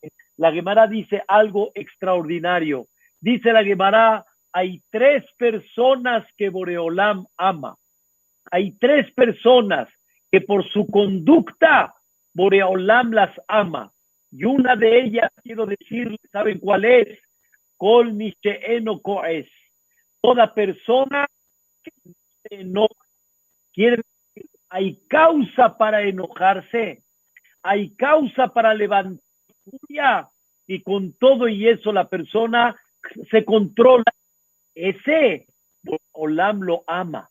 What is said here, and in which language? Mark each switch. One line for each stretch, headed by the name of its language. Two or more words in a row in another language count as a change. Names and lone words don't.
Spanish: La Gemara dice algo extraordinario. Dice la Gemara, hay tres personas que Boreolam ama. Hay tres personas que por su conducta Boreolam las ama. Y una de ellas, quiero decir, ¿saben cuál es?
Hebrew: כל מי שאינו כועס.
Spanish: Toda persona que se enoja. Quiere decir, hay causa para enojarse. Hay causa para levantar furia. Y con todo y eso la persona se controla. Ese Boreolam lo ama.